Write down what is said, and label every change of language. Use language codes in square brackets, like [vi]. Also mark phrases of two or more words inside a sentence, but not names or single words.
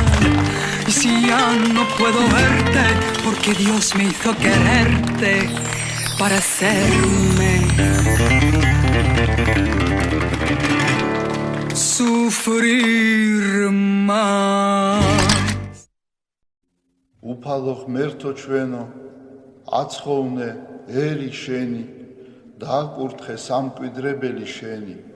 [es] Y si ya no puedo verte, porque Dios me hizo quererte para hacerme sufrir más. [ka] უფალო ღმერთო ჩვენო, აცხოვნე ერი შენი. დააკურთხე სამკვიდრებელი შენი.